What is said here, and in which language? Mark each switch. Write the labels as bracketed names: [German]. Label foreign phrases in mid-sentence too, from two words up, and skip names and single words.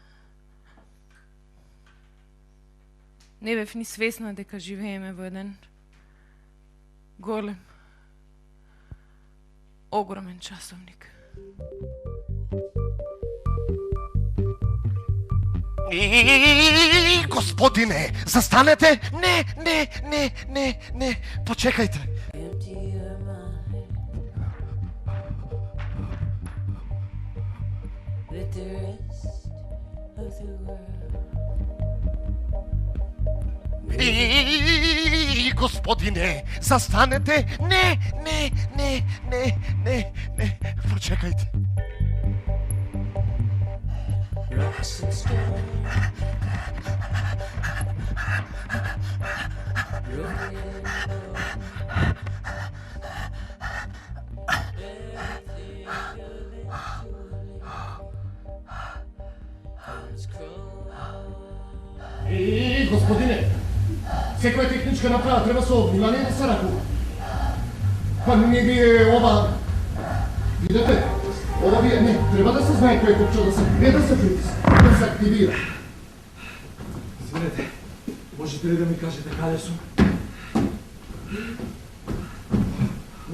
[Macedonian] Не бев ни свесна дека живееме во еден голем, огромен часовник. Господине, застанете! Не, почекајте. [English] empty your mind. Let the rest of the world [Macedonian] Господине, застанете! Не, почекајте. [English] rocks and stone. Broken bone. Everything eventually comes crawling. [Macedonian] Господине, секоја техничка направа треба со внимание да се ракува. Па не ви ова... Видете, ова ви не, треба да се знае кој копче да се, не да се притиска, да се активира. Извинете, можете ли да ми кажете каде сум?